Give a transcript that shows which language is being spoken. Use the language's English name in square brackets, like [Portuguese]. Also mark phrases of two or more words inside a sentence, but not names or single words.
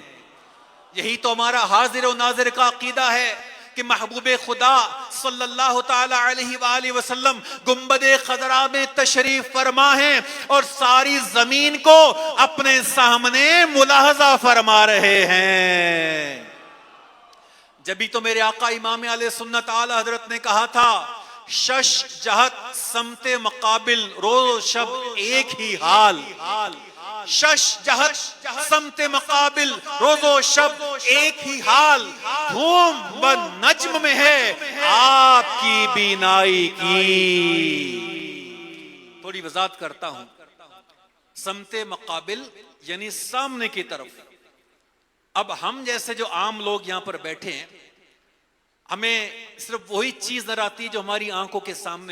[Urdu] یہی تو ہمارا حاضر و ناظر کا عقیدہ ہے کہ محبوب خدا [Arabic] صلی اللہ تعالی علیہ وآلہ وسلم [Urdu] گنبد خضرا میں تشریف فرما ہیں اور ساری زمین کو اپنے سامنے ملاحظہ فرما رہے ہیں۔ جبھی تو میرے آقا امام علیہ سنت اعلی حضرت نے کہا تھا، شش جہت سمت مقابل روز شب ایک ہی حال، شش جہت سمت مقابل روز و شب ایک ہی حال، دھوم بن نجم میں ہے آپ کی بینائی کی۔ تھوڑی وضاحت کرتا ہوں، سمت مقابل یعنی سامنے کی طرف۔ اب ہم جیسے جو عام لوگ یہاں پر بیٹھے ہیں، ہمیں صرف وہی چیز نظر آتی ہے جو ہماری آنکھوں کے سامنے